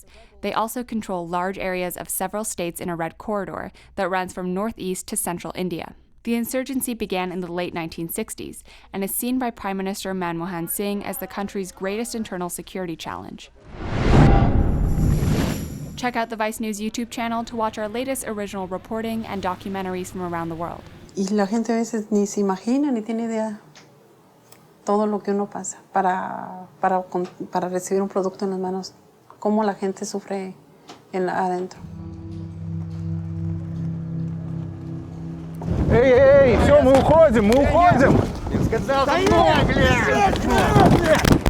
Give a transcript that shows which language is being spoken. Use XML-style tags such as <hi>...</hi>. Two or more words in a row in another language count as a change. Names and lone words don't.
<en>They also control large areas of several states in a red corridor that runs from northeast to central India. The insurgency began in the late 1960s and is seen by Prime Minister Manmohan Singh as the country's greatest internal security challenge. Check out the VICE News YouTube channel to watch our latest original reporting and documentaries from around the world.</en> <es>Y la gente a veces ni se imagina ni tiene idea todo lo que uno pasa para recibir un producto en las manos, cómo la gente sufre adentro.</es> <ru>Эй, все, мы уходим! Я сказал,</ru>